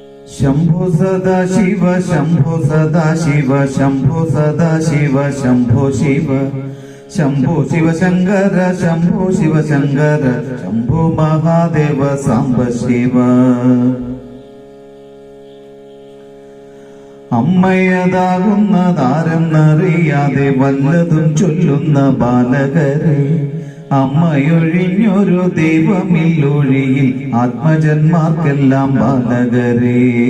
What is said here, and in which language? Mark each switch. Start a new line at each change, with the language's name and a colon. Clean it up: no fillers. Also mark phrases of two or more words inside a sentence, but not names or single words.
Sanskrit: शंभो सदा शिव शंभो सदा शिव शंभो सदा शिव शंभो शिव शंभो शिव शंकर शंभो शिव शंकर शंभो महादेव सांब शिव
Malayalam: അമ്മയതാകുന്നതാരെന്നറിയാതെ വല്ലതും ചൊല്ലുന്ന ബാലകരെ അമ്മയൊഴിഞ്ഞൊരു ദൈവമില്ലൊഴിയിൽ ആത്മജന്മാർക്കെല്ലാം ബാലകരെ